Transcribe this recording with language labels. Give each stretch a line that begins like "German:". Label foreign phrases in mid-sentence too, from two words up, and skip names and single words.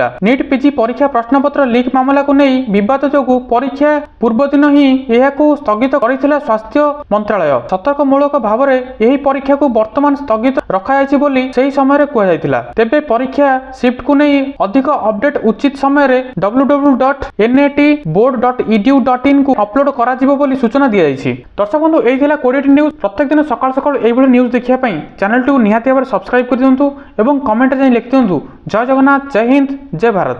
Odia: ନିଟ୍ ପିଜି ପରୀକ୍ଷା ପ୍ରଶ୍ନପତ୍ର ଲିକ୍ ମାମଲାକୁ ନେଇ ବିବାଦ ଯୋଗୁଁ ପରୀକ୍ଷା ପୂର୍ବଦିନ ହିଁ ଏହାକୁ ସ୍ଥଗିତ କରିଥିଲା ସ୍ୱାସ୍ଥ୍ୟ ମନ୍ତ୍ରାଳୟ। ସତର୍କମୂଳକ ଭାବରେ ଏହି ପରୀକ୍ଷାକୁ ବର୍ତ୍ତମାନ ସ୍ଥଗିତ ରଖାଯାଇଛି ବୋଲି ସେହି ସମୟରେ କୁହାଯାଇଥିଲା। ତେବେ ପରୀକ୍ଷା ସିଫ୍ଟକୁ ନେଇ ଅଧିକ ଅପଡେଟ୍ ଉଚିତ ସମୟରେ www.netboard.edu.in କୁ ଅପଲୋଡ କରାଯିବ ବୋଲି ସୂଚନା ଦିଆଯାଇଛି। ଦର୍ଶକ ବନ୍ଧୁ ଏହି ଥିଲା 20ଟି ନ୍ୟୁଜ୍। ପ୍ରତ୍ୟେକ ଦିନ ସକାଳୁ ସକାଳୁ ଏଇଭଳି ନ୍ୟୁଜ୍ ଦେଖିବା ପାଇଁ ଚ୍ୟାନେଲଟିକୁ ନିହାତି ଭାବରେ ସବସ୍କ୍ରାଇବ କରିଦିଅନ୍ତୁ ଏବଂ କମେଣ୍ଟରେ ଯାଇ ଲେଖିଦିଅନ୍ତୁ ଜୟ ଜଗନ୍ନାଥ, ଜୟ ହିନ୍ଦ, ଜୟ ଭାରତ।